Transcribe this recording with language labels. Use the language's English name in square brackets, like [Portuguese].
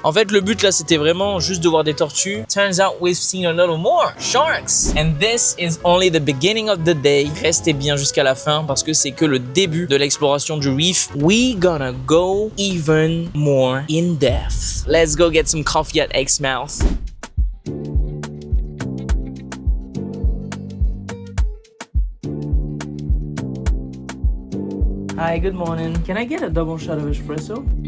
[French] En fait, le but là, c'était vraiment juste de voir des tortues. [English] Turns out we've seen a little more. Sharks. And this is only the beginning of the day. [French] Restez bien jusqu'à la fin parce que c'est que le début de l'exploration du reef. [English] We gonna go even more in depth. Let's go get some coffee at Exmouth. Hi, good morning. Can I get a double shot of espresso?